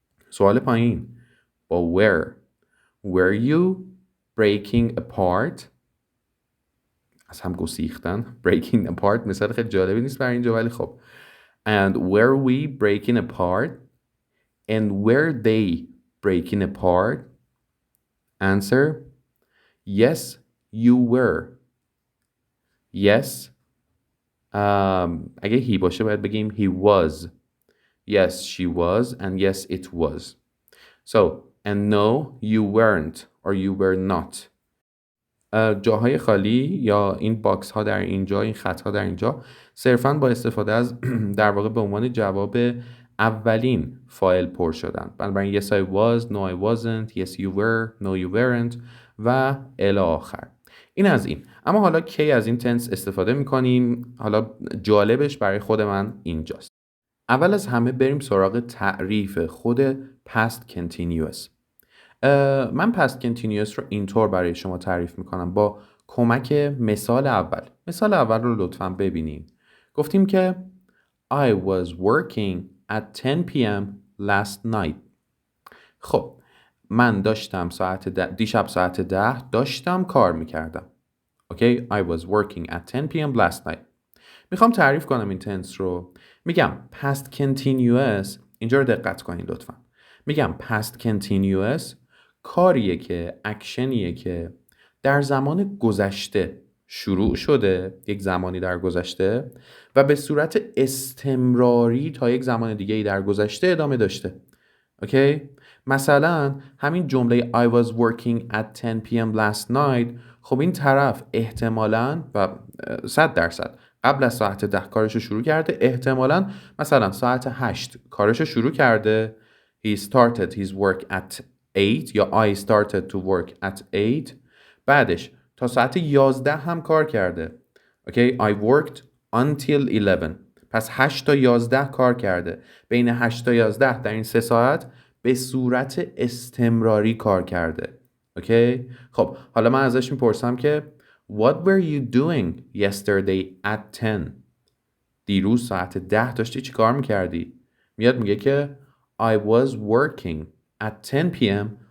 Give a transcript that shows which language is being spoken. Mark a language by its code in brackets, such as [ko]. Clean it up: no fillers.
[fa] سوال پایین با were. [en] Were you breaking apart؟ [fa] از هم گسیختن. breaking apart مثال خیلی جالبی نیست برای اینجا، ولی خب. [en] And were we breaking apart? And were they breaking apart? Answer. Yes you were. Yes. [fa] اگه he باشه باید بگیم [en] he was. Yes she was. And yes it was. So, and no you weren't, or you were not. [fa] جاهای خالی یا این باکس ها در اینجا، این خط ها در اینجا صرفاً با استفاده از در واقع به عنوان جواب اولین فاعل پر شدن. بنابراین [en] yes I was, no I wasn't, yes you were, no you weren't [fa] و الی آخر. این از این. اما حالا کی از این تنس استفاده میکنیم؟ حالا جالبش برای خود من اینجاست. اول از همه بریم سراغ تعریف خود past continuous. من past continuous رو اینطور برای شما تعریف میکنم با کمک مثال اول. مثال اول رو لطفاً ببینیم. گفتیم که [en] I was working at 10 p.m. last night. [fa] خب من داشتم دیشب ساعت 10 داشتم کار میکردم. [en] Okay I was working at 10 p.m. last night. [fa] میخوام تعریف کنم این تنس رو. میگم past continuous، اینجا رو دقت کنید لطفا. میگم past continuous کاریه که اکشنیه که در زمان گذشته شروع شده، یک زمانی در گذشته، و به صورت استمراری تا یک زمان دیگه در گذشته ادامه داشته. اوکی؟ مثلا همین جمله [en] I was working at 10 p.m. [fa] last night، خب این طرف احتمالاً و 100% قبل از ساعت 10 کارشو شروع کرده، احتمالاً مثلا ساعت 8 کارشو شروع کرده. [en] He started his work at 8 [fa] یا [en] I started to work at 8. [fa] بعدش تا ساعت 11 هم کار کرده. [en] Okay I worked until 11. [fa] پس 8 تا 11 کار کرده. بین 8 تا 11 در این 3 ساعت به صورت استمراری کار کرده. اوکی خب حالا من ازش میپرسم که [en] What were you doing yesterday at 10؟ [fa] دیروز ساعت 10 داشتی چی کار میکردی؟ میاد میگه که [en] I was working at 10 p.m.